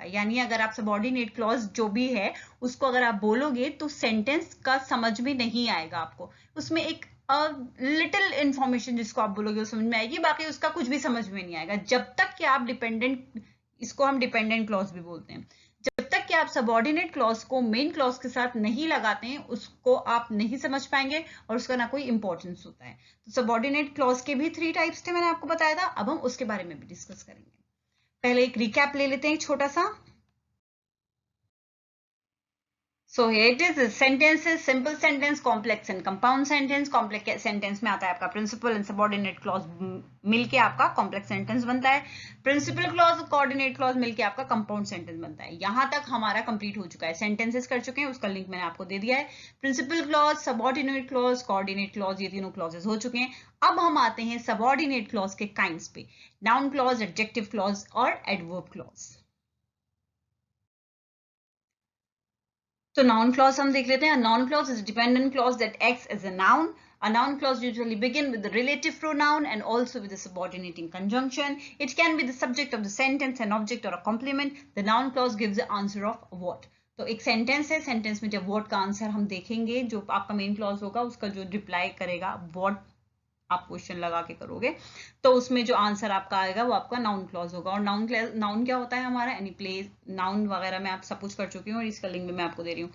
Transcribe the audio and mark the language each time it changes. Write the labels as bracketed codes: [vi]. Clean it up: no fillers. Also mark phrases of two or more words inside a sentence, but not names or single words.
[hi] यानी अगर आप [en] subordinate clause [hi] जो भी है उसको अगर आप बोलोगे तो सेंटेंस का समझ में नहीं आएगा आपको, उसमें एक [en] little information [hi] जिसको आप बोलोगे वो समझ में आएगी, बाकी उसका कुछ भी समझ में नहीं आएगा जब तक कि आप डिपेंडेंट, इसको हम [en] dependent clause [hi] भी बोलते हैं, जब तक कि आप [en] subordinate clause [hi] को [en] main clause [hi] के साथ नहीं लगाते हैं उसको आप नहीं समझ पाएंगे और उसका ना कोई इंपॉर्टेंस होता है। तो [en] subordinate clause [hi] के भी 3 टाइप्स थे, मैंने आपको बताया था। अब हम उसके बारे में भी डिस्कस करेंगे। पहले एक रिकैप ले लेते हैं छोटा सा। [en] So here it is, sentences, simple sentence, complex and compound sentence. Complex sentence [hi] में आता है आपका [en] principal and subordinate clause [hi] मिलके आपका [en] complex sentence [hi] बनता है। [en] principal clause, coordinate clause [hi] मिलके आपका [en] compound sentence [hi] बनता है। यहाँ तक हमारा complete हो चुका है, sentences कर चुके हैं, उसका link मैंने आपको दे दिया है। [en] principal clause, subordinate clause, coordinate clause, [hi] ये तीनों clauses हो चुके हैं। अब हम आते हैं [en] subordinate clause [hi] के kinds पे, [en] noun clause, adjective clause और adverb clause। [hi] तो [en] noun clause [hi] हम देख लेते हैं। [en] A noun clause is a dependent clause that acts as a noun. A noun clause usually begin with the relative pronoun and also with the subordinating conjunction. It can be the subject of the sentence, an object or a complement. The noun clause gives the answer of what. [hi] तो एक सेंटेंस है, सेंटेंस में जब what का आंसर हम देखेंगे, जो आपका [en] main clause [hi] होगा उसका जो रिप्लाई करेगा what आप क्वेश्चन लगा के करोगे, तो उसमें जो आंसर आपका आएगा वो आपका [en] noun clause [hi] होगा। और नाउन क्या होता है हमारा, [en] any place, [hi] नाउन वगैरह मैं आप सब कुछ कर चुकी हूँ और इसका लिंक भी मैं आपको दे रही हूँ।